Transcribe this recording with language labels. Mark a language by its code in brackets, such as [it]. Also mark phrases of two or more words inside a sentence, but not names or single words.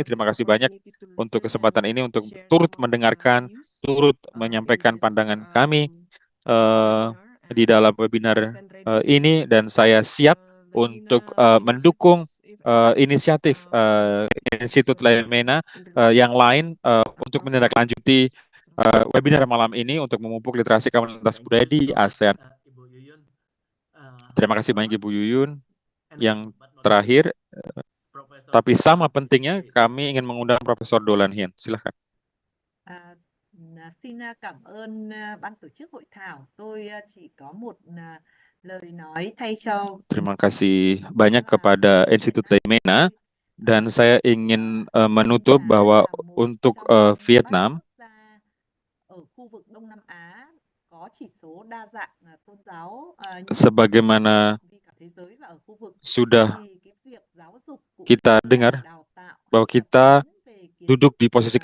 [id] Terima kasih banyak untuk kesempatan ini untuk turut mendengarkan, turut menyampaikan pandangan kami di dalam webinar ini, dan saya siap untuk mendukung inisiatif Institut Laimena yang lain untuk menindaklanjuti webinar malam ini untuk memupuk literasi keamanan lintas budaya di ASEAN. Terima kasih banyak Ibu Yuyun. Yang terakhir, tapi sama pentingnya, kami ingin mengundang Profesor Dolan Hien. Silakan. [vi] Xin cảm ơn ban tổ chức hội thảo. Tôi chỉ có một lời nói thay cho. [id] Terima kasih banyak kepada Institut Laimena, dan saya ingin menutup bahwa untuk Vietnam, sebagaimana sudah kita dengar bahwa kita duduk di posisi